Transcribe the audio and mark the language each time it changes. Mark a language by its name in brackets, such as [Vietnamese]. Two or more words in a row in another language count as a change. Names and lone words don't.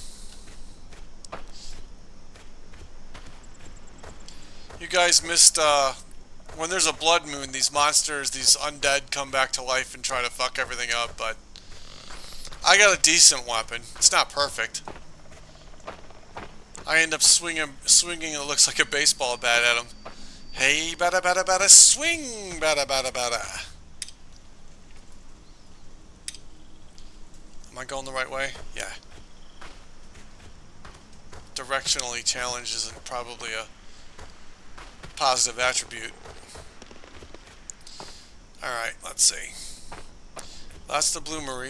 [English] You guys missed, when there's a blood moon, these monsters, these undead come back to life and try to fuck everything up, but I got a decent weapon. It's not perfect. I end up swinging it looks like a baseball bat at him. Hey, bada bada bada, swing, bada bada bada. Am I going the right way? Yeah. Directionally challenged isn't probably a positive attribute. Alright, let's see. That's the Bloomery.